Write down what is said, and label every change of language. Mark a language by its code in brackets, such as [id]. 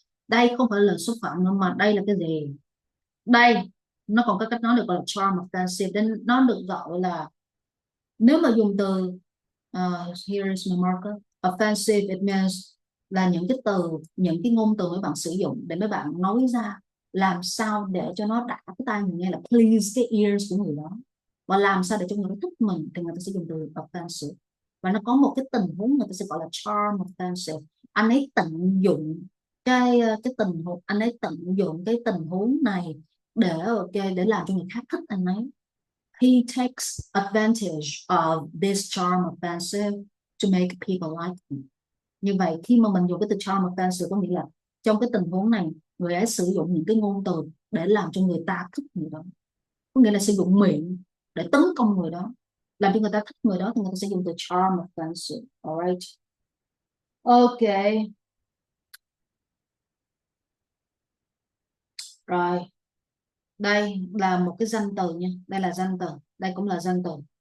[vi] Đây không phải là lời xúc phạm nữa, mà đây là cái gì? Đây nó còn có cách nói được gọi là charm offensive, nên nó được gọi là, nếu mà dùng từ [en] here is my marker, [vi] offensive, it means là những cái từ, những cái ngôn từ mấy bạn sử dụng để mấy bạn nói ra làm sao để cho nó đã cái tai người nghe, là please cái ears của người đó, và làm sao để cho người đó thích mình, thì người ta sẽ dùng từ offensive. Và nó có một cái tình huống người ta sẽ gọi là charm offensive. Anh ấy tận dụng cái tình huống, anh ấy tận dụng cái tình huống này để để làm cho người khác thích anh ấy. [en] He takes advantage of this charm offensive to make people like him. [vi] Như vậy khi mà mình dùng cái từ charm offensive có nghĩa là trong cái tình huống này người ấy sử dụng những cái ngôn từ để làm cho người ta thích người đó, có nghĩa là sử dụng miệng để tấn công người đó, làm cho người ta thích người đó, thì người ta sẽ dùng từ charm offensive. Alright, ok, rồi đây là một cái danh từ nha, đây là danh từ, đây cũng là danh từ.